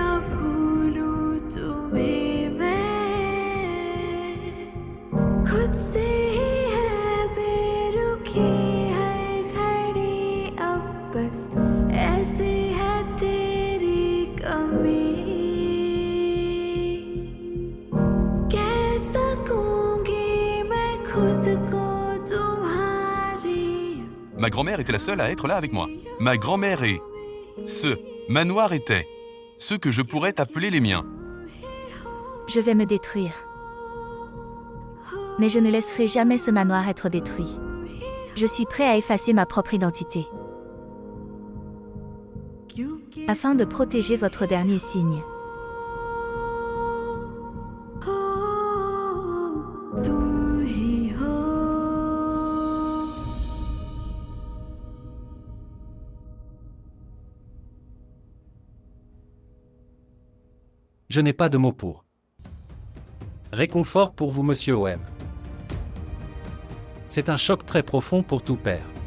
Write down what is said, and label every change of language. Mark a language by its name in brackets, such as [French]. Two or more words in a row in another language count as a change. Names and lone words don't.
[Hindi] भूलूं तुम्हें मैं खुद से ही है बेरुखी हर घड़ी अब बस ऐसे है तेरी कमी कह सकूंगी मैं खुद को तुम्हारी [French] Ma grand-mère était la seule à être là avec moi. Ma grand-mère et ce manoir étaient ceux que je pourrais appeler les miens. Je vais me détruire. Mais je ne laisserai jamais ce manoir être détruit. Je suis prêt à effacer ma propre identité. Afin de protéger votre dernier signe. [Hindi] तुम ही हो [French] Je n'ai pas de mots pour. Réconfort pour vous, monsieur OM. C'est un choc très profond pour tout père.